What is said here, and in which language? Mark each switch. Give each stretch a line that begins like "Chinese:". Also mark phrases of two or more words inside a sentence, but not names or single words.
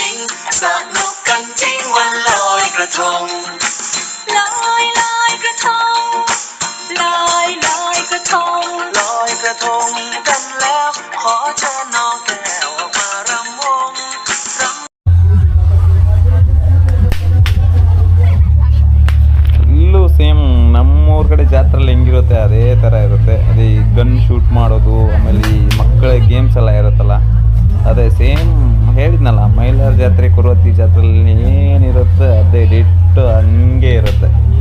Thai: ญิงสนุกกันจริงวันลอยกระทงลอยกระทงลอยกระทงลอยกระทงกันแล้วขอเชิญน้องแก้วออกมารำวง
Kannada: ಇಲ್ಲೂ ಸೇಮ್ ನಮ್ಮೂರ ಕಡೆ ಜಾತ್ರೆಯಲ್ಲಿ ಹೆಂಗಿರುತ್ತೆ ಅದೇ ಥರ ಇರುತ್ತೆ. ಅದೇ
English: gun shoot
Kannada: ಮಾಡೋದು, ಆಮೇಲೆ ಈ ಮಕ್ಕಳ ಗೇಮ್ಸ್ ಎಲ್ಲ ಇರುತ್ತಲ್ಲ, ಅದೇ ಸೇಮ್ ಹೇಳಿದ್ನಲ್ಲ, ಮೈಲಾರ ಜಾತ್ರೆ, ಕುರುವತ್ತಿ ಜಾತ್ರೆಯಲ್ಲಿ ಏನಿರುತ್ತೆ ಅದೇ ಡಿಟ್ಟು ಹಂಗೆ ಇರುತ್ತೆ.